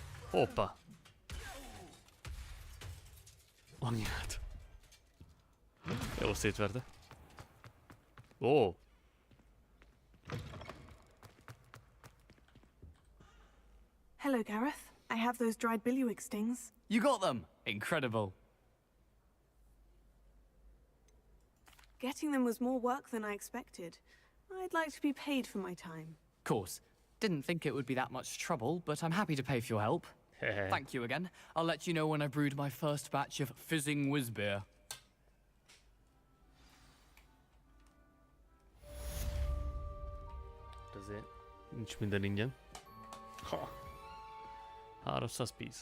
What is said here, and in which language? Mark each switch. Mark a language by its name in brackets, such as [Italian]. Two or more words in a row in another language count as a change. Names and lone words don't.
[Hungarian] Hoppá! Anyát! Jó szétverte. Ó! [English] Hello, Gareth. I have those dried billywig stings. You got them! Incredible. Getting them was more work than I expected. I'd like to be paid for my time. Course. Didn't think it would be that much trouble, but I'm happy to pay for your help. Thank you again. I'll let you know when I brewed my first batch of fizzing whiz beer. [Hungarian] Azért nincs minden ingyen. [English] Ha. 300 piece.